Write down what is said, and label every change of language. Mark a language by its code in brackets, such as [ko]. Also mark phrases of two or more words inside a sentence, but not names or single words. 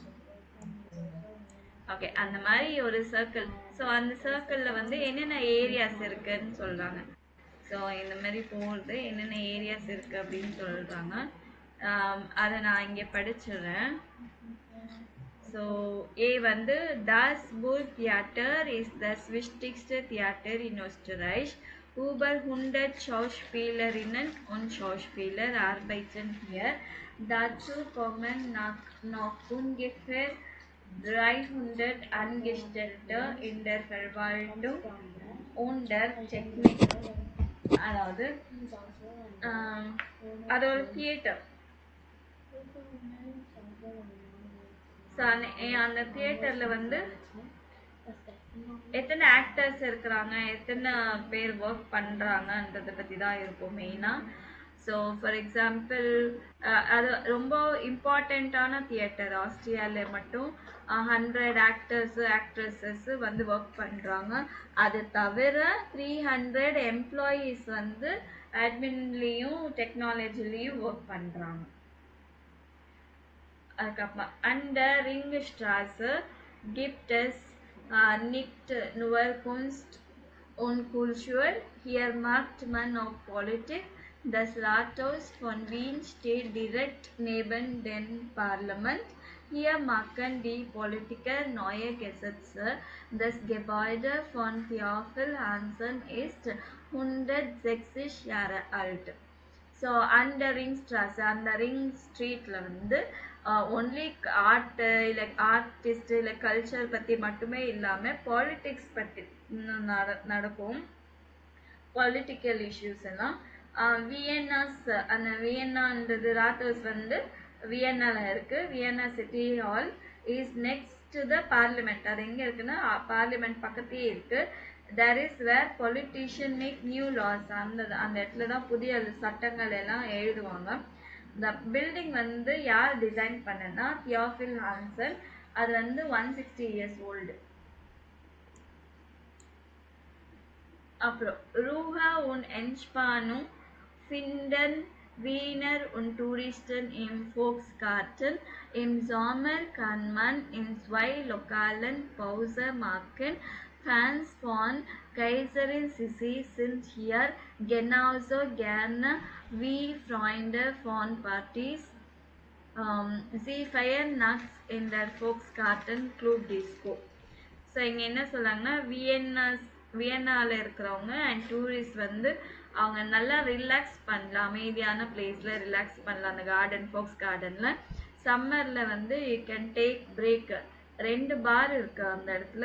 [ta] ஓகே, அந்த மாதிரி ஒரு சர்க்கிள். ஸோ அந்த சர்க்கிளில் வந்து என்னென்ன ஏரியாஸ் இருக்குன்னு சொல்கிறாங்க. ஸோ இந்த மாதிரி போகிறது என்னென்ன ஏரியாஸ் இருக்குது அப்படின்னு சொல்கிறாங்க. அதை நான் இங்கே படிச்சிடுறேன். [de] So, A வந்து Das Burg Theater is das wichtigste Theater in Österreich. Über 100 Schauspielerinnen und Schauspieler arbeiten hier. Dazu kommen noch ungefähr 300 Angestellte in der Verwaltung und der Technik. [ta] அதாவது அது ஒரு தியேட்டர். ஸோ அந்த தியேட்டரில் வந்து எத்தனை ஆக்டர்ஸ் இருக்கிறாங்க, எத்தனை பேர் ஒர்க் பண்ணுறாங்கன்றதை பற்றி தான் இருக்கும் மெயினாக. ஸோ [en] for example [ta] அது ரொம்ப இம்பார்ட்டண்ட்டான தியேட்டர். ஆஸ்திரியாவில் மட்டும் 100 ஆக்ட்ரஸஸ் வந்து ஒர்க் பண்ணுறாங்க. அது தவிர 300 எம்ப்ளாயீஸ் வந்து அட்மின்லேயும் டெக்னாலஜிலையும் ஒர்க் பண்ணுறாங்க. அதுக்கப்புறம் அந்த [de] Ringstraße gibt es nicht nur Kunst und Kultur. Hier macht man auch Politik. Das Rathaus von Wien steht direkt neben dem Parlament. Hier machen die Politiker neue Gesetze. Das Gebäude von Theophil Hansen ist 160 Jahre alt. [ta] ஸோ அந்த அந்த ரிங் ஸ்ட்ரீட்டில் வந்து [en] only art [ta] இல்லை ஆர்டிஸ்ட் இல்லை கல்ச்சர் பற்றி மட்டுமே இல்லாமல் பாலிட்டிக்ஸ் பற்றி நடக்கும். [en] political issues [ta] எல்லாம். வியன்னாஸ், அந்த வியன்னான்றது ராத்தோஸ் வந்து வியன்னாவில் இருக்குது. [en] Vienna city hall is next to the parliament. [ta] அது எங்கே இருக்குன்னா பார்லிமெண்ட் பக்கத்தையே இருக்குது. [en] That is where politicians make new laws. [ta] அந்த இடத்துல தான் புதிய சட்டங்கள் எல்லாம் எழுதுவாங்க. இந்த பில்டிங் வந்து யார் டிசைன் பண்ணனா? தியோஃபில் ஹான்சன். அது வந்து 160 [en] years old. [de] அப்புறம் Ruhe und Entspannung finden Wiener und Touristen im Volksgarten. Im Sommer kann man in zwei Lokalen Pause machen. Fans von Kaiserin Sissi sind hier genauso gerne wie Freunde von Partys. Sie feiern nachts in der Volksgarten Club Disco. [ta] ஸோ இங்கே என்ன சொல்கிறாங்கன்னா வியன்னாவில் இருக்கிறவங்க [en] and tourist [ta] வந்து அவங்க நல்லா ரிலாக்ஸ் பண்ணலாம், அமைதியான பிளேஸில் ரிலாக்ஸ் பண்ணலாம் அந்த கார்டன், ஃபோக்ஸ் கார்டனில். சம்மரில் வந்து [en] you can take break. [ta] 2 பார் இருக்குது அந்த இடத்துல.